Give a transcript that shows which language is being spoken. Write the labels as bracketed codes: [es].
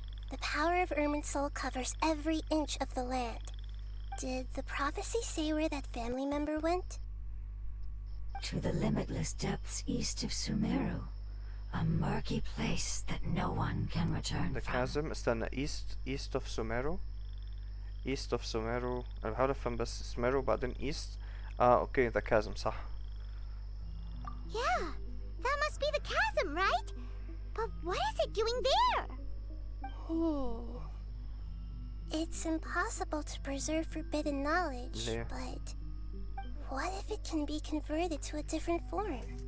[en] The power of Irminsul covers every inch of the land. Did the prophecy say where that family member went? To the limitless depths east of Sumeru. A murky place that no one can return The from. chasm. [ar] استنى [en] east of Sumeru. East of Sumeru. [ar] أنا بحاول أفهم بس Sumeru بعدين east. [en] okay the chasm [ar] صح. [en] Yeah, that must be the chasm, right? But what is it doing there? It's impossible to preserve forbidden knowledge, Yeah. but what if it can be converted to a different form?